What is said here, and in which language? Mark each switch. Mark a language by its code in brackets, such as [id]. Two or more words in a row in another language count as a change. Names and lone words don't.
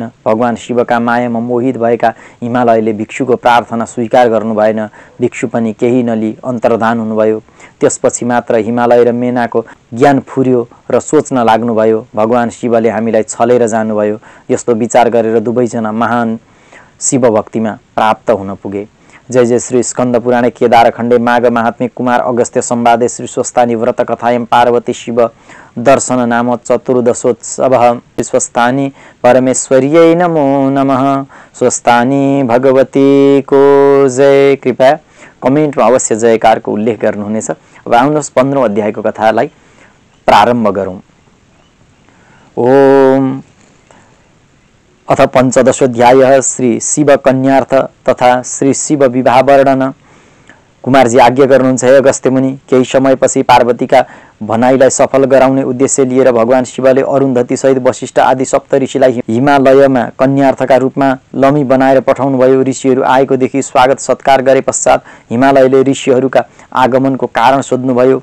[ne] भगवान शिवका मायामा मोहित भएका हिमालयले भिक्षुको प्रार्थना स्वीकार गर्नु भएन। भिक्षु पनि केही नलिई अन्तर्धान हुनुभयो। त्यसपछि मात्र हिमालय र मेनाको ज्ञान फुर्यो र सोच्न लाग्नुभयो, भगवान शिवले हामीलाई छलेर जानुभयो। यस्तो विचार गरेर दुवैजना महान शिव भक्तिमा प्राप्त हुन पुगे। [sa] जय जय श्री स्कंद पुराणे केदारखण्डे माघ महात्म्य कुमार अगस्त्य संवादे श्री स्वस्तानी व्रत कथायं पार्वती शिव दर्शन नाम चतुर्दशोत्सव। स्वस्तानी परमेश्वर्यै नमो नमः। [ne] स्वस्तानी भगवती को जय। कृपया कमेन्टमा अवश्य जयकारको उल्लेख गर्नुहुनेछ। अब आउनुहोस् 15औं अध्यायको कथालाई प्रारम्भ गरौँ। [sa] ओम अथ पंचदशोध्याय श्री शिव कन्यार्थ तथा श्री शिव विवाह वर्णन। [ne] कुमारजी आज्ञा गर्नुहुन्छ हे अगस्त्य मुनि। केही समयपछि पार्वतीका भनाइलाई सफल गराउने उद्देश्य लिएर भगवान शिवले अरुन्धती सहित वशिष्ठ आदि सप्त ऋषिलाई हिमालयमा कन्यार्थका रूपमा लमी बनाएर पठाउनु भयो। ऋषिहरू आएको देखि स्वागत सत्कार गरे पश्चात हिमालयले ऋषिहरूका आगमनको कारण सोध्नुभयो।